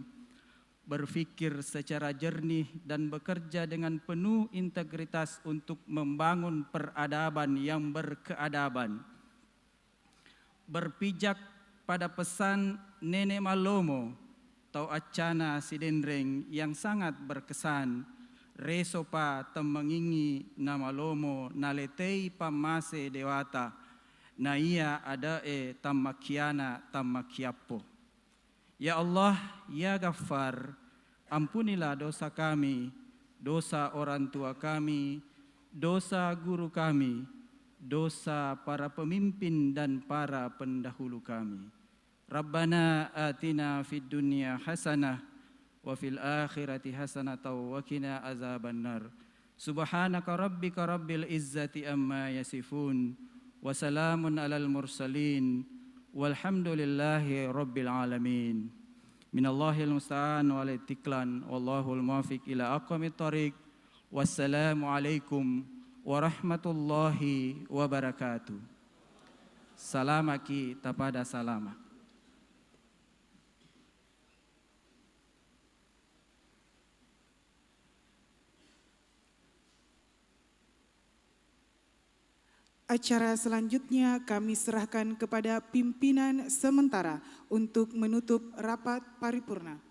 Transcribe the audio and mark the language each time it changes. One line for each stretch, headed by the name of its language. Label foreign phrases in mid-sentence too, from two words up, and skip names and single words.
Indonesian: Berfikir secara jernih dan bekerja dengan penuh integritas untuk membangun peradaban yang berkeadaban. Berpijak pada pesan Nenek Malomo, Tau Acana Sidenreng yang sangat berkesan,
Buginese: Resopa temengingi nama lomo naletei pamase dewata, na ia adae tamakiana tamakiapo.
Arabic: يا الله، يا غفار,
Indonesian: ampunilah dosa kami, dosa orang tua kami, dosa guru kami, dosa para pemimpin dan para pendahulu kami.
Arabic: ربنا آتنا في الدنيا حسنة وفي الآخرة حسنة وقنا عذاب النار. سبحانك ربك رب العزة عما يصفون وسلام على المرسلين والحمد لله رب العالمين. من الله المستعان والتكلان والله الموفق إلى أقوم الطريق. والسلام عليكم ورحمة الله وبركاته.
Buginese: Salamaki tapada salama.
Indonesian: Acara selanjutnya kami serahkan kepada pimpinan sementara untuk menutup rapat paripurna.